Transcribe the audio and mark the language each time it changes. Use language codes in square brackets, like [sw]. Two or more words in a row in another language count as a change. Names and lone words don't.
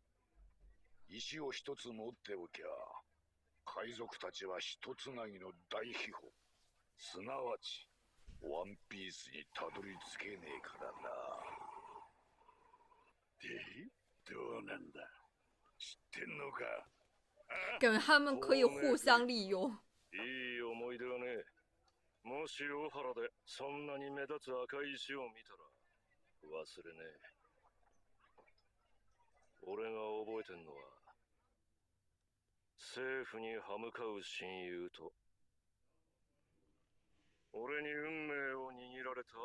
[ja] 石を一つ持っておきゃ海賊たちは一つなぎの大秘宝、すなわちワンピースにたどり着けねえからな。で、どうなんだ、知ってんのか？ [zh] 感觉他们可以互相利用。 [ja] いい思い出はね。もし大原でそんなに目立つ赤い石を見たら忘れねえ。俺が覚えてんのは政府に歯向かう親友と俺に運命を握られた